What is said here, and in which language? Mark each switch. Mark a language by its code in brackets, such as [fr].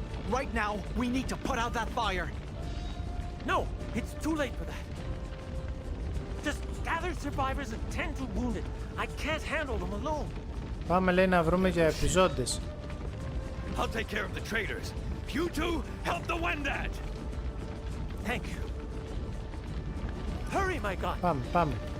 [en] Right now, we need to put out that fire. No, it's too late for that. Just gather survivors and tend to wounded. I can't handle them alone. [el] Πάμε λέει να βρούμε για επιζώντες. [en] I'll take care of the traders. You two, help the Wendat! Thank you. Hurry, my god. [el] Πάμε.